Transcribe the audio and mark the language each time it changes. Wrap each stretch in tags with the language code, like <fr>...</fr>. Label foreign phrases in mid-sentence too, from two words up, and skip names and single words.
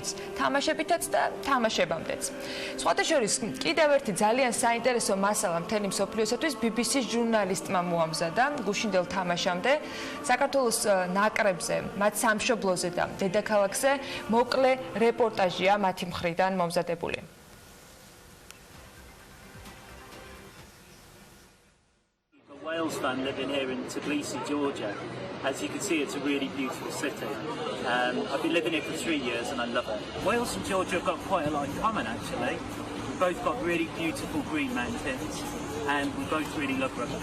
<ka>თამაშებითაც და თამაშებამდეც. სხვათა შორის კიდევ ერთი ძალიან საინტერესო მასალა მთელი მსოფლიოსათვის BBC-ს ჟურნალისტმა მოამზადა გუშინდელ თამაშამდე საქართველოს ნაკრებზე, მათ სამშობლოზე და დედაქალაქზე მოკლე რეპორტაჟია მათი მხრიდან მომზადებული.</ka> <en>Wales fan living here in Tbilisi, Georgia. As you can see, it's a really beautiful city. I've been living here for 3 years and I love it. Wales and Georgia have got quite a lot in common, actually. We've both got really beautiful green mountains and we both really love rugby.</en>